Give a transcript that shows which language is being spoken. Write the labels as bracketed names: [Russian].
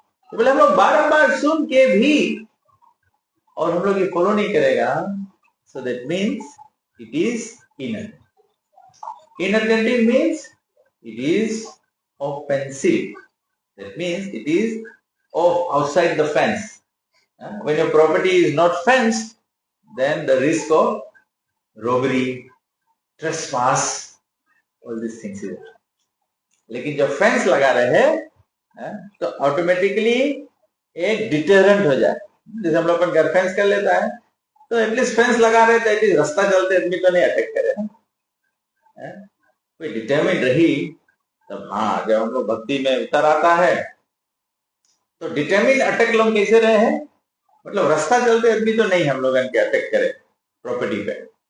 [Hindi] तो बोले हम लोग बार सुन के भी और हम लोग ये फॉलो नहीं करेगा, [English] so that means it is inattentive. Inattentive means it is offensive. That means it is outside the fence. When your property is not fenced, then the risk of robbery, trespass, all these things is there. [Hindi] लेकिन जब fence लगा रहे तो automatically एक deterrent हो जाए. जैसे हम लोग अपन घर फेंस कर लेता है, तो एटलीस्ट फेंस लगा रहे तो एटलीस्ट रास्ता चलते आदमी तो नहीं अटैक करे. कोई डिटरमिन रही तब हाँ, जब हम लोग भक्ति में उतर आता है तो डिटरमिन अटैक लोग कैसे रहे हैं, मतलब रास्ता चलते आदमी तो नहीं हम लोग इनके अटैक करे प्रॉपर्टी पे.